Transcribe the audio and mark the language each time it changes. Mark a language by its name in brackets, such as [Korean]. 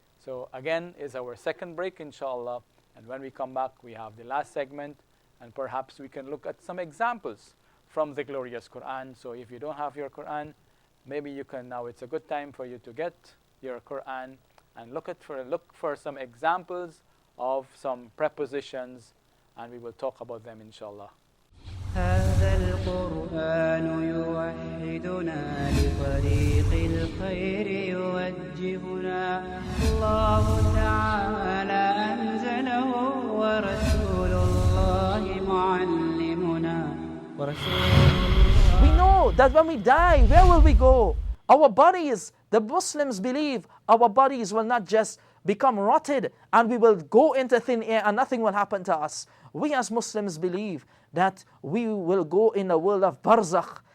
[English] So again is our second break, inshallah. And when we come back, we have the last segment, and perhaps we can look at some examples from the glorious Quran. So if you don't have your Quran, maybe you can now. It's a good time for you to get your Quran and look for some examples of some prepositions, and we will talk about them, inshallah. [Arabic] هذا القرآن يوحدنا لطريق الخير يوجهنا الله تعالى أنزله ورسول الله معلمنا [English] We know that when we die, where will we go? Our bodies, the Muslims believe our bodies will not just become rotted and we will go into thin air and nothing will happen to us. We as Muslims believe that we will go in the world of barzakh.